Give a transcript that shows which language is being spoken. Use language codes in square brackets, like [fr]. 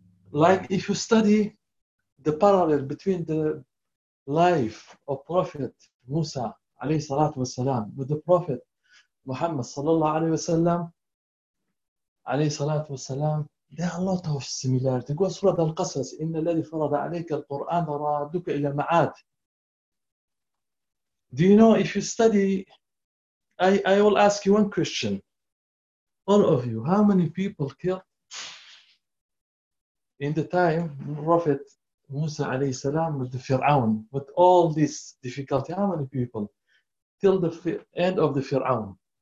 [en] Like if you study the parallel between the life of Prophet Musa alayhi salatu wasalam with the Prophet Muhammad sallallahu alayhi salatu wasalam, there are a lot of similarity. Go Surah Al-Qasas, [ar] إِنَّ الَّذِي فَرَضَ عَلَيْكَ الْقُرْآنَ رَادُكَ إِلَى مَعَادِ. [en] Do you know, if you study, I will ask you one question. All of you, how many people killed in the time Prophet Musa alayhi salam with the Fir'aun, with all this difficulty, how many people till the end of the Fir'aun?